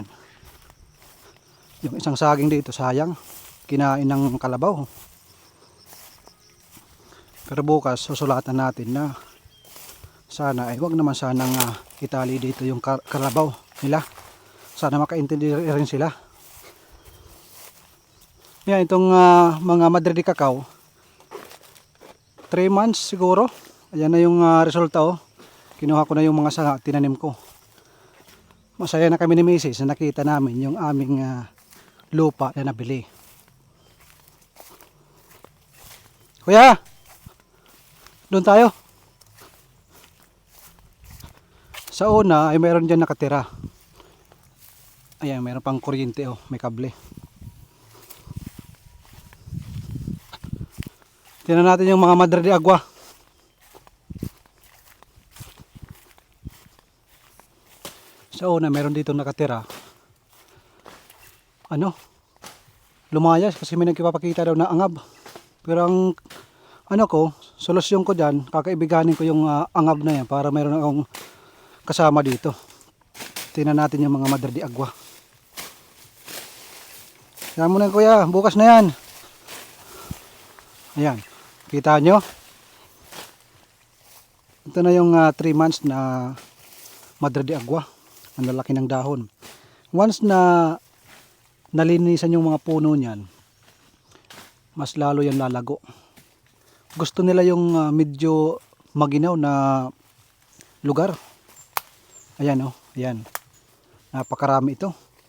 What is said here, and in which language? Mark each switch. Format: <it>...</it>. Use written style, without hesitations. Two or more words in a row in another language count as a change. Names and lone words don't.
<tl>Yung isang saging dito, sayang, kinain ng kalabaw. Pero bukas susulatan natin na sana ay wag naman sanang itali dito yung kalabaw nila. Sana makaintindi rin sila. Yan, itong mga madre de cacao, 3 months siguro. Ayan na yung resulta. Kinuha ko na yung mga sanga, tinanim ko. Masaya na kami ni Mrs. na nakita namin yung aming lupa na nabili. Kuya, doon tayo. Sa una ay mayroon dyan nakatira. Ayan, mayroon pang kuryente, may kable. Tingnan natin yung mga madre de agua. Sa una, mayroon dito nakatira. Lumayas kasi may nagpapakita daw na angab. Pero ang solusyon ko dyan, kakaibiganin ko yung angab na yan para mayroon akong kasama dito. Tingnan natin yung mga madre de agua. Yan muna kuya, bukas na yan. Ayan, kita nyo? Ito na yung 3 months na madre de agua. Ang lalaki ng dahon. Once na nalinisan yung mga puno niyan, mas lalo yan lalago. Gusto nila yung medyo maginaw na lugar. Ayan ayan. Napakarami ito.</tl>